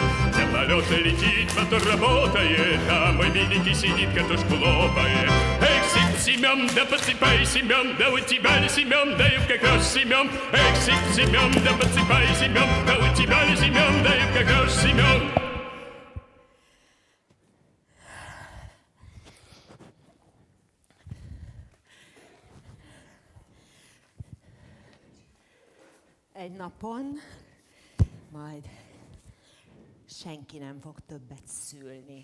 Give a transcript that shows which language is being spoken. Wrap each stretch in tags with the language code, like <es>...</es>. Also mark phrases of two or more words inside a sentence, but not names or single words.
<ru>Самолет летит, мотор работает, а мой миленький сидит, картошку лопает. Эх, сып, Семен, да подсыпай, Семен, да у тебя ли, Семен, даю как дождь, Семен. Эх, сып, Семен, да подсыпай, Семен, да у тебя ли, Семен, даю как дождь, Семен.</ru> <hu>Egy napon majd senki nem fog többet szülni.</hu>